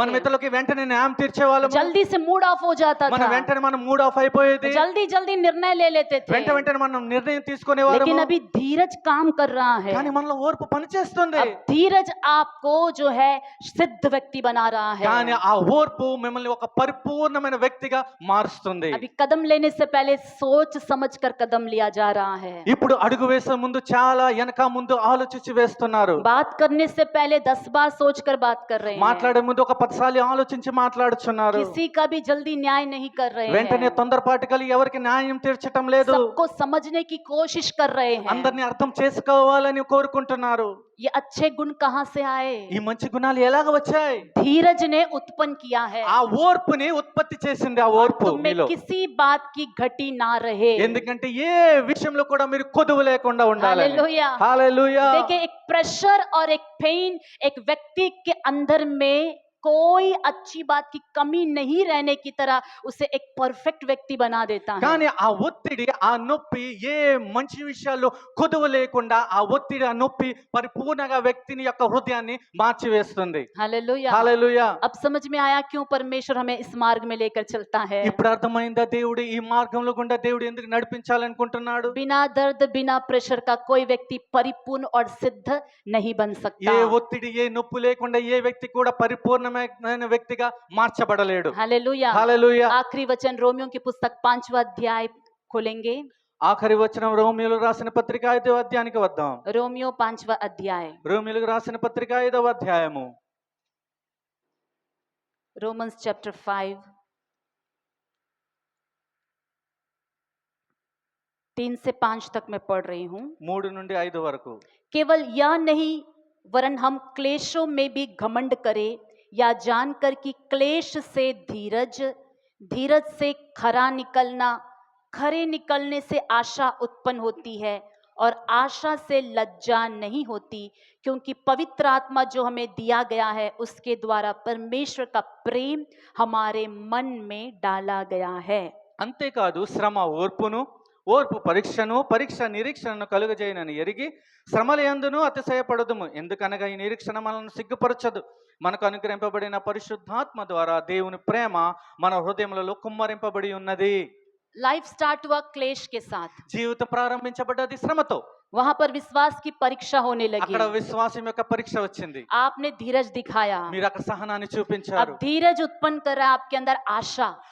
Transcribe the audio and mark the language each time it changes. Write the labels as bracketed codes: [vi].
[te] మనం [hi] थे, [te] ఇతరులకి వెంటనే న్యాయం తీర్చేవాళ్ళము, [hi] जल्दी से मूड ऑफ हो जाता [te] మనం [hi] था, [te] వెంటనే మనం మూడ్ ఆఫ్ అయిపోయేది, [hi] जल्दी जल्दी निर्णय ले लेते थे। [te] వెంటనే మనం నిర్ణయం తీసుకునేవారము. [hi] लेकिन अभी धीरज काम कर रहा है। [te] కానీ మనలో ఓర్పు పనిచేస్తుంది. [hi] अब धीरज आपको जो है सिद्ध व्यक्ति बना रहा है। [te] కానీ ఆ ఓర్పు మిమ్మల్ని ఒక పరిపూర్ణమైన వ్యక్తిగా మారుస్తుంది. [hi] अभी कदम लेने से पहले सोच समझ कर कदम लिया जा रहा है। [te] ఇప్పుడు అడుగు వేసే ముందు చాలా వెనక ముందు ఆలోచించి వేస్తున్నారు. [hi] बात करने से पहले 10 बार सोच कर बात कर रहे हैं। [te] మాట్లాడే ముందు ఒక 10 సార్లు ఆలోచించి మాట్లాడుచున్నారు. [hi] किसी का भी जल्दी न्याय नहीं कर रहे [te] వెంటనే [hi] हैं। [te] తొందరపాటు కలిగి ఎవరికి న్యాయం తీర్చటం లేదు. [hi] सबको समझने की कोशिश कर रहे हैं। [te] అందరిని అర్థం చేసుకోవాలని కోరుకుంటున్నారు. [hi] ये अच्छे गुण कहाँ से आए? [te] ఈ మంచి గుణాలు ఎలాగ వచ్చాయి? [hi] धीरज ने उत्पन्न किया है। [te] ఆ ఓర్పుని ఉత్పత్తి చేసింది ఆ ఓర్పు [hi] तुम में [te] మీలో. [hi] किसी बात की घटी ना रहे। [te] ఎందుకంటే ఏ విషయంలో కూడా మీరు కొదువు లేకుండా ఉండాలి. [hi] हालेलुया। [te] హల్లెలూయా. [hi] देखिए, एक प्रेशर और एक पेन एक व्यक्ति के अंदर में कोई अच्छी बात की कमी नहीं रहने की तरह उसे एक परफेक्ट व्यक्ति बना देता है। [te] కానీ ఆ ఒత్తిడి ఆ నొప్పి ఏ మంచి విషయాల్లో కొదువు లేకుండా ఆ ఒత్తిడి ఆ నొప్పి పరిపూర్ణంగా వ్యక్తిని యొక్క హృదయాన్ని మార్చివేస్తుంది. [hi] हालेलुया। [te] హల్లెలూయా. [hi] अब समझ में आया क्यों परमेश्वर हमें इस मार्ग में लेकर चलता है। [te] ఇప్పుడు అర్థమైందా దేవుడు ఈ మార్గంలో గుండా దేవుడు ఎందుకు నడిపించాలనుకుంటున్నాడు? [hi] बिना दर्द बिना प्रेशर का कोई व्यक्ति परिपूर्ण और सिद्ध नहीं बन सकता। [te] ఏ ఒత్తిడి ఏ నొప్పి లేకుండా ఏ వ్యక్తి కూడా పరిపూర్ణమైన వ్యక్తిగా మార్చబడలేడు. [hi] हालेलुया। [te] హల్లెలూయా. [hi] आखिरी वचन रोमियो की पुस्तक 5वां अध्याय खोलेंगे। [te] ఆఖరి వచనం రోమియోలకు రాసిన పత్రిక 5వ అధ్యాయానికి వద్దాం. [hi] रोमियो 5वां अध्याय। [te] రోమియోలకు రాసిన పత్రిక 5వ అధ్యాయము. [en] Romans chapter [hi] 5 3 से 5 तक मैं पढ़ रही हूँ। [te] 3 నుండి 5 వరకు. [hi] केवल यह नहीं वरन हम क्लेशों में भी घमंड करें या जानकर कि क्लेश से धीरज, धीरज से खरा निकलना, खरे निकलने से आशा उत्पन्न होती है और आशा से लज्जा नहीं होती, क्योंकि पवित्र आत्मा जो हमें दिया गया है उसके द्वारा परमेश्वर का प्रेम हमारे मन में डाला गया है। [te] అంతేకాదు శ్రమ ఓర్పును, ఓర్పు పరీక్షను, పరీక్ష నిరీక్షణను కలుగజేయనని ఎరిగి శ్రమలయందును అతిశయపడదుము. ఎందుకనగా ఈ నిరీక్షణ మనల్ని సిగ్గుపరచదు. మనకు అనుగ్రహింపబడిన పరిశుద్ధాత్మ ద్వారా దేవుని ప్రేమ మన హృదయములలో కుమ్మరింపబడి ఉన్నది. [en] life start [hi] हुआ क्लेश के साथ। [te] జీవితం ప్రారంభించబడ్డది శ్రమతో. [hi] वहां पर विश्वास की परीक्षा होने लगी। [te] అక్కడ విశ్వాసం యొక్క పరీక్ష వచ్చింది. [hi] आपने धीरज दिखाया। [te] మీరు అక్కడ సహనాన్ని [hi] अब [te] చూపించారు. [hi] धीरज उत्पन्न कर रहा है आपके अंदर आशा।